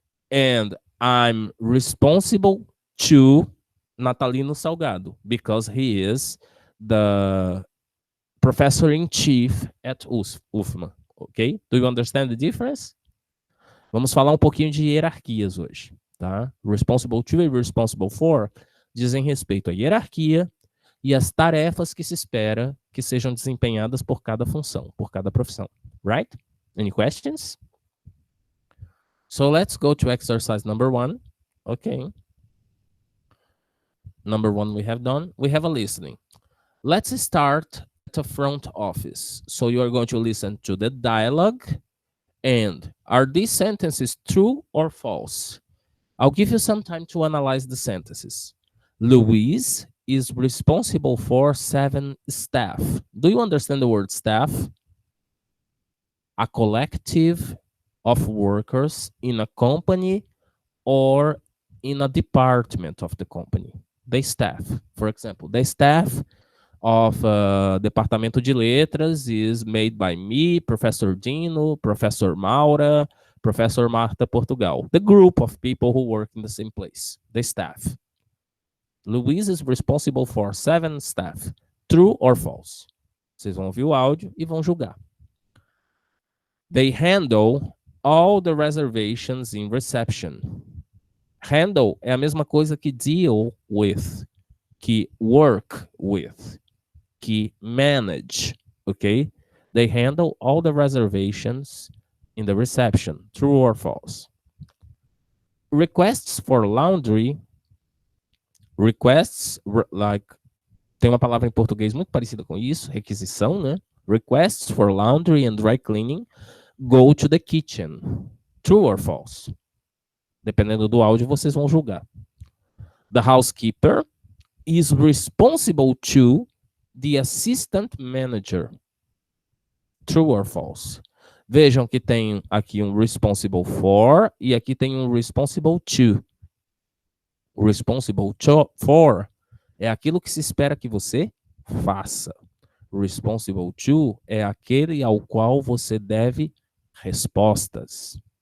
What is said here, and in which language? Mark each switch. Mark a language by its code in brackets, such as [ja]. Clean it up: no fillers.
[en] And I'm responsible to Natalino Salgado because he is the professor-in-chief at UFMA. Ok? Do you understand the difference? [pt] Vamos falar um pouquinho de hierarquias hoje, tá? Responsible to e responsible for dizem respeito à hierarquia e às tarefas que se espera que sejam desempenhadas por cada função, por cada profissão. [en] Right? Any questions? So let's go to exercise number 1. Okay. Number 1 we have done. We have a listening. Let's start at the front office. So you are going to listen to the dialogue. And are these sentences true or false? I'll give you some time to analyze the sentences. Luis is responsible for 7 staff. Do you understand the word staff? A collective of workers in a company or in a department of the company. The staff, for example, the staff of Departamento de Letras is made by me, Professor Dino, Professor Maura, Professor Marta Portugal. The group of people who work in the same place, the staff. Luis is responsible for 7 staff. True or false? [pt] Vocês vão ouvir o áudio e vão julgar. [en] They handle all the reservations in reception. [pt] Handle é a mesma coisa que deal with, que work with, que manage, okay? [en] They handle all the reservations in the reception. True or false? Requests for laundry. [pt] Requests, like, tem uma palavra em português muito parecida com isso, requisição, né? [en] Requests for laundry and dry cleaning go to the kitchen. True or false? [pt] Dependendo do áudio, vocês vão julgar. [en] The housekeeper is responsible to the assistant manager. True or false? [pt] Vejam que tem aqui um responsible for e aqui tem um responsible to. Responsible for é aquilo que se espera que você faça. Responsible to é aquele ao qual você deve respostas.